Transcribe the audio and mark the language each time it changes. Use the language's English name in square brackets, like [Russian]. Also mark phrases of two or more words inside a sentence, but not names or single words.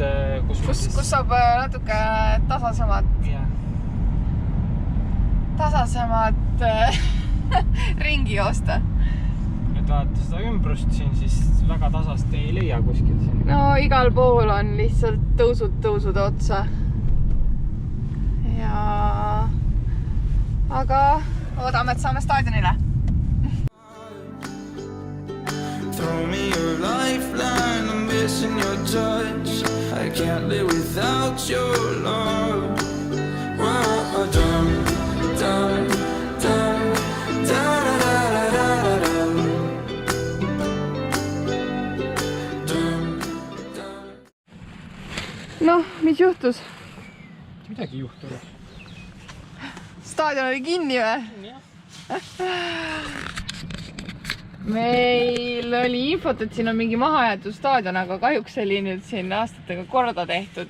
[Estonian] saab natuke tasasemad ringi joosta. Et vaadata seda ümbrust siin, siis väga tasast ei leia kuskil siin. No igal pool on lihtsalt tõusud otsa. Ja... Aga oodame, et saame staadionile. [English] Throw me your lifeline, I'm missing your touch. I can't live without your love. Whoa, dum, dum, dum, da da da da da da dum, dum. [Estonian] Noh, mis juhtus? Midagi juhtunud. Staadion oli kinni või? Meil oli infot, et siin on mingi mahajäetud staadion, aga kahjuks oli nüüd siin aastatega korda tehtud.